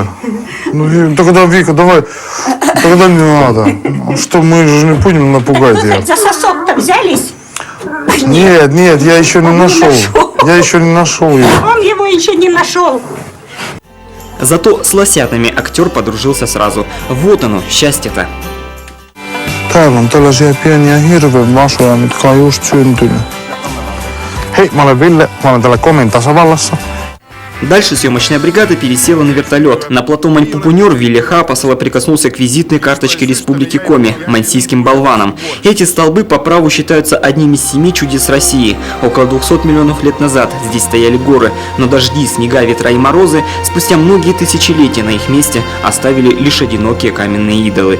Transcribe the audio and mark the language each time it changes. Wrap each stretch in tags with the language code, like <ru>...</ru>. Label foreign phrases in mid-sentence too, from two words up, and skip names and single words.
<ru>Ну, тогда, Вика, давай, тогда не надо. Что, мы же не будем напугать ее. За сосок-то взялись? Нет, я еще не нашел. Я еще не нашел его. Он его еще не нашел. Зато с лосятами актер подружился сразу. Вот оно, счастье-то.</ru> <fi>Täällä on tällaisia pieniä hirvenvasuja, mitkä on just syntynyt. Hei, mä olen Ville, mä olen täällä Komin tasavallassa.</fi> <ru>Дальше съемочная бригада пересела на вертолет. На плато Мань-Пупунер Вилиха Пасала прикоснулся к визитной карточке Республики Коми – мансийским болванам. Эти столбы по праву считаются одними из 7 чудес России. Около 200 миллионов лет назад здесь стояли горы, но дожди, снега, ветра и морозы спустя многие тысячелетия на их месте оставили лишь одинокие каменные идолы.</ru>